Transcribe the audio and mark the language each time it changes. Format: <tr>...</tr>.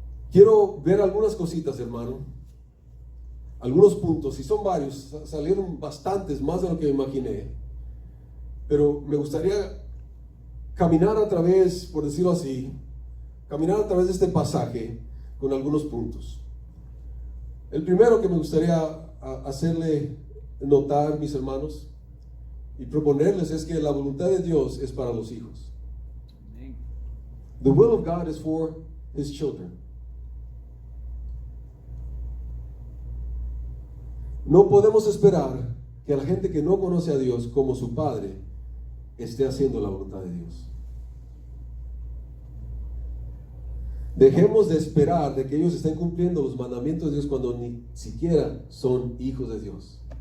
<es>Quiero ver algunas cositas, hermano, algunos puntos, y son varios, salieron bastantes, más de lo que me imaginé, pero me gustaría caminar a través, por decirlo así, caminar a través de este pasaje con algunos puntos. El primero que me gustaría hacerle notar, mis hermanos, y proponerles es que la voluntad de Dios es para los hijos.</es> <en>The will of God is for His children.</en> <es>No podemos esperar que la gente que no conoce a Dios como su Padre esté haciendo la voluntad de Dios. Dejemos de esperar de que ellos estén cumpliendo los mandamientos de Dios cuando ni siquiera son hijos de Dios.</es>